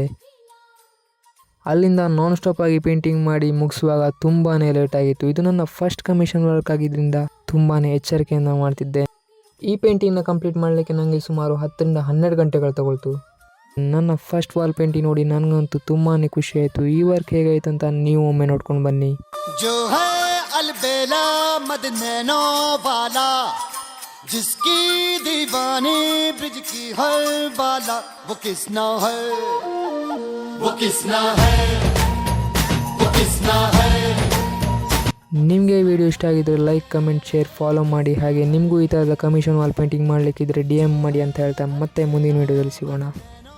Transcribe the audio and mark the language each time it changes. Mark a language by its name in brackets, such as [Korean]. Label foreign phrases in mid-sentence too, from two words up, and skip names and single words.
[Kannada] ಅಲ್ಲಿಂದ [English] non stop [Kannada] ಆಗಿ ಪೇಂಟಿಂಗ್ ಮಾಡಿ ಮುಗಿಸುವಾಗ ತುಂಬಾ ಲೇಟಾಗಿತ್ತು. ಇದು ನನ್ನ [English] first commission work [Kannada] ಆಗಿದ್ದರಿಂದ ತುಂಬಾ ಎಚ್ಚರಿಕೆಯಿಂದ ಮಾಡ್ತಿದ್ದೆ. ಈ ಪೇಂಟಿಂಗ್ನ ಕಂಪ್ಲೀಟ್ ಮಾಡಲಿಕ್ಕೆ ನನಗೆ ಸುಮಾರು 10 ರಿಂದ 12 ಗಂಟೆಗಳು ತಗೊಳ್ತು. ನನ್ನ [English] first wall painting [Kannada] ನೋಡಿ ನನಗಂತೂ ತುಂಬಾ ಖುಷಿ ಆಯಿತು. ಈ ವರ್ಕ್ ಹೇಗಾಯ್ತು ಅಂತ ನೀವು ಒಮ್ಮೆ ನೋಡ್ಕೊಂಡು ಬನ್ನಿ. [Hindi] जो है अलबेला मदनैनो वाला, जिसकी दीवानी ब्रिज की हर बाला, वो किसना है, वो किसना है, वो किसना है. [Kannada] ನಿಮಗೆ ಈ ವಿಡಿಯೋ ಇಷ್ಟ ಆಗಿದ್ರೆ [English] like, comment, share, follow [Kannada] ಮಾಡಿ. ಹಾಗೆ ನಿಮಗೂ ಈ ಥರದ [English] commission wall painting [Kannada] ಮಾಡಲಿಕ್ಕಿದ್ರೆ DM ಮಾಡಿ ಅಂತ ಹೇಳ್ತಾ ಮತ್ತೆ ಮುಂದಿನ ವಿಡಿಯೋದಲ್ಲಿ ಸಿಗೋಣ.